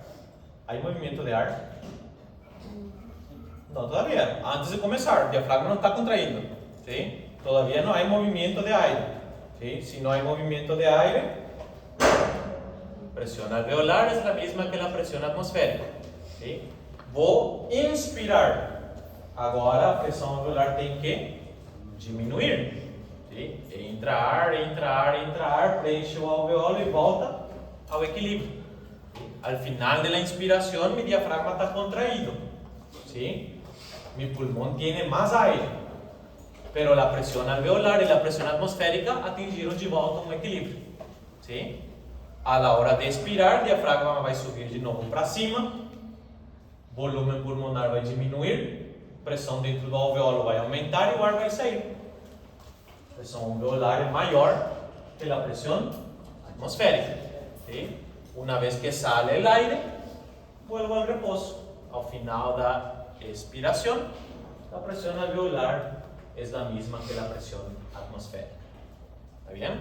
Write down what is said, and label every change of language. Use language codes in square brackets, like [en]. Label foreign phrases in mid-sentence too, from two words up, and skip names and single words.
[es] ¿Hay movimiento de ar? No, todavía. Antes de comenzar, el diafragma no está contrayendo. ¿Sí? Todavía no hay movimiento de aire. ¿Sí? Si no hay movimiento de aire, presión alveolar es la misma que la presión atmosférica. ¿Sí? Voy a inspirar. [pt] Agora a pressão alveolar tem que diminuir. [es] ¿Sí? [pt] Entra ar, preenche o alveolo y volta ao equilibrio. [es] ¿Sí? Al final de la inspiración, mi diafragma está contraído. ¿Sí? Mi pulmón tiene más aire. Pero la presión alveolar y la presión atmosférica [pt] atingiram de volta [es] un equilibrio. ¿Sí? A la hora de expirar, el diafragma va a subir de nuevo [pt] para cima, [es] volumen pulmonar va a disminuir, [pt] pressão dentro do alveolo vai aumentar e o ar vai sair. A pressão alveolar é maior que [es] la presión atmosférica. ¿Sí? Una vez que sale el aire, vuelvo al reposo. Al final da expiración, la presión alveolar es la misma que la presión atmosférica. ¿Está bien?